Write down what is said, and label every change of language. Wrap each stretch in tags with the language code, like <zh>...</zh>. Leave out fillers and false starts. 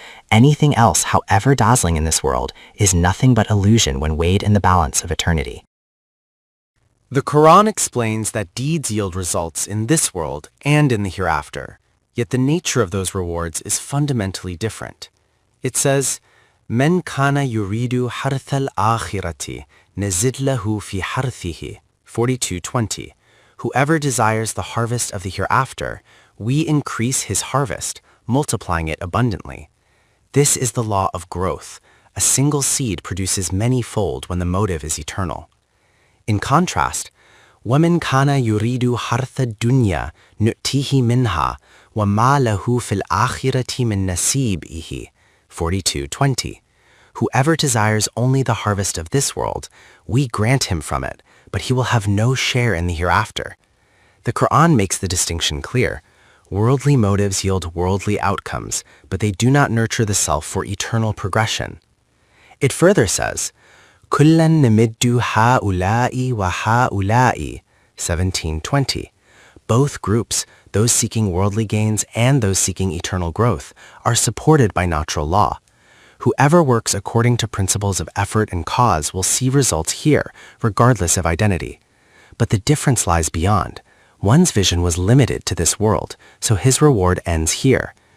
<en>Anything else, however dazzling in this world, is nothing but illusion when weighed in the balance of eternity. The Quran explains that deeds yield results in this world and in the hereafter. Yet the nature of those rewards is fundamentally different. It says,</en> <ar>مَنْ كَانَ يُرِيدُ حَرْثَ الْآخِرَةِ نَزِدْ لَهُ فِي حَرْثِهِ 42:20.</ar> <en>Whoever desires the harvest of the hereafter, we increase his harvest, multiplying it abundantly. This is the law of growth. A single seed produces many-fold when the motive is eternal. In contrast,</en> <ar>وَمَنْ كَانَ يُرِيدُ حَرْثَ الدُّنْيَا نُؤْتِهِ مِنْهَا وَمَا لَهُ فِي الْآخِرَةِ مِنْ نَصِيبِهِ 42:20.</ar> <en>Whoever desires only the harvest of this world, we grant him from it, but he will have no share in the hereafter. The Quran makes the distinction clear. Worldly motives yield worldly outcomes, but they do not nurture the self for eternal progression. It further says,</en> <ar>كُلًّا نَمِدُّ هَؤُلَاءِ وَهَؤُلَاءِ 17:20.</ar> <en>Both groups, those seeking worldly gains and those seeking eternal growth, are supported by natural law. Whoever works according to principles of effort and cause will see results here, regardless of identity. But the difference lies beyond. One's vision was limited to this world, so his reward ends here.</en>